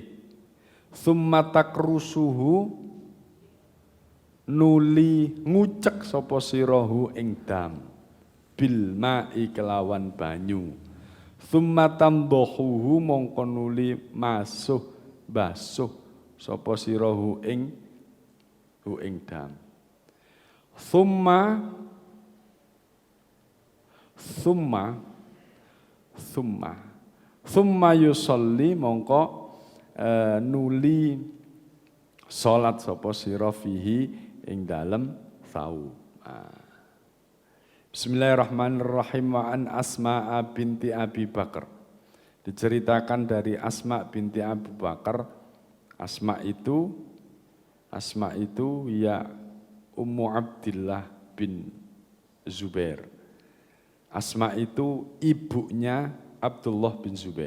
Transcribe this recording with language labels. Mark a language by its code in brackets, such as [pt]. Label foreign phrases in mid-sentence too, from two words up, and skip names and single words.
[ar] ثم تقرصه [jv] nuli ngucek sapa sirahu ing dam. [ar] بالماء [jv] kelawan banyu. [ar] ثم تنضحه [jv] mongko nuli basuh sapa sirahu ing dam. [ar] ثم ثم ثم ثم يصلي [jv] mongko nuli salat sapa sira fihi ing dalem saum. [ar] بسم الله الرحمن الرحيم. وعن أسماء بنت أبي بكر. [id] Diceritakan dari Asma binti Abu Bakar. Asma itu ya Ummu Abdillah bin Zubair. Asma itu ibunya Abdullah bin Zubair.